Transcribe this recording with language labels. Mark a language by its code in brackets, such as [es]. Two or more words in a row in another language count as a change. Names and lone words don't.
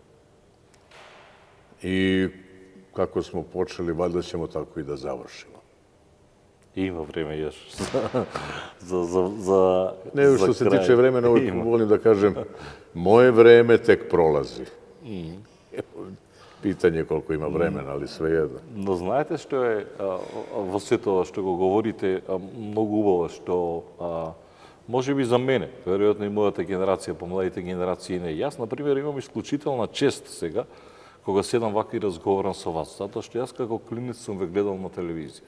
[sr] I kako smo počeli, valjda ćemo tako i da završimo. Ima vreme još za Ne, što se tiče vremena, volim da kažem, moje vreme tek prolazi. Pitanje je koliko ima vremena, ali svejedno. [mk] Но знаете што е во сето ова што го говорите многу убаво, што можеби за мене, веројатно и мојата генерација, помладите генерации не. Јас, например, имам исклучителна чест сега, кога седам вака и разговарам со вас, затоа што јас како клинец сум ве гледал на телевизија.